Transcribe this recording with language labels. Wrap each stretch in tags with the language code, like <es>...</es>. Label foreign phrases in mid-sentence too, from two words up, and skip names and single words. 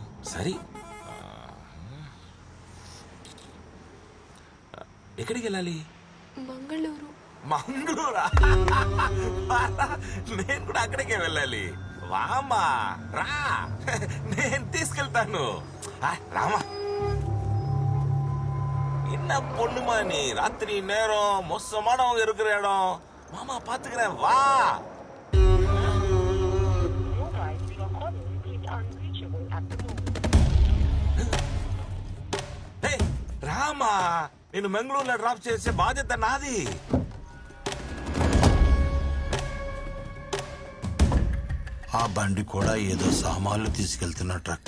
<te>సరే, ఎక్కడికి వెళ్ళాలి? మంగళూరు. మంగళూరా? నేను కూడా అక్కడికే వెళ్ళాలి. వామా రా, నేను తీసుకెళ్తాను. రామా,</te> <ta>என்ன பொண்ணுமா நீ? ராத்திரி நேரம் மோசமானவங்க இருக்கிற இடம். மாமா பாத்துக்கிறேன், வா.</ta> <te>రామా, నేను మంగళూరులో డ్రాప్ చేసే బాధ్యత నాది. ఆ బండి కూడా ఏదో సామాన్లు తీసుకెళ్తున్న ట్రక్.</te>